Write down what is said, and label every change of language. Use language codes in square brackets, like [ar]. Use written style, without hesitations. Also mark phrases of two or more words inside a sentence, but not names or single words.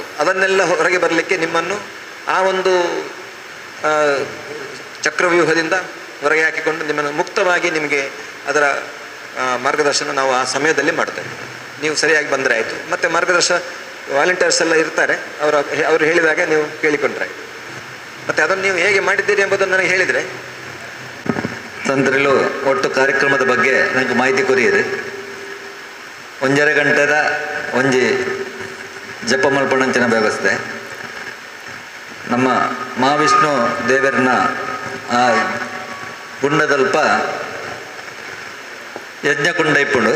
[kn] ಅದನ್ನೆಲ್ಲ ಹೊರಗೆ ಬರಲಿಕ್ಕೆ ನಿಮ್ಮನ್ನು ಆ ಒಂದು ಚಕ್ರವ್ಯೂಹದಿಂದ ಹೊರಗೆ ಹಾಕಿಕೊಂಡು ನಿಮ್ಮನ್ನು ಮುಕ್ತವಾಗಿ ನಿಮಗೆ ಅದರ ಮಾರ್ಗದರ್ಶನ ನಾವು ಆ ಸಮಯದಲ್ಲಿ ಮಾಡ್ತೇವೆ. ನೀವು ಸರಿಯಾಗಿ ಬಂದರೆ ಆಯಿತು. ಮತ್ತು ವಾಲಂಟಿಯರ್ಸ್ ಎಲ್ಲ ಇರ್ತಾರೆ, ಅವರು ಹೇಳಿದಾಗ ನೀವು ಕೇಳಿಕೊಂಡ್ರೆ ಆಯಿತು. ಮತ್ತು ಅದನ್ನು ನೀವು ಹೇಗೆ ಮಾಡಿದ್ದೀರಿ ಎಂಬುದನ್ನು ನನಗೆ ಹೇಳಿದರೆ ತಂತ್ರಿಲು ಒಟ್ಟು ಕಾರ್ಯಕ್ರಮದ ಬಗ್ಗೆ ನನಗೆ ಮಾಹಿತಿ ಕೊರಿಯಿರಿ. [tcy] 1.5 ಗಂಟೆದ ಒಂಜಿ ಜಪ ಮಲ್ಪಣಂಚಿನ ವ್ಯವಸ್ಥೆ [kn] ನಮ್ಮ ಮಹಾವಿಷ್ಣು ದೇವರನ್ನ [tcy] ಆ ಗುಂಡದಲ್ಪ ಯಜ್ಞಕುಂಡ ಇಪ್ಪುಂಡು.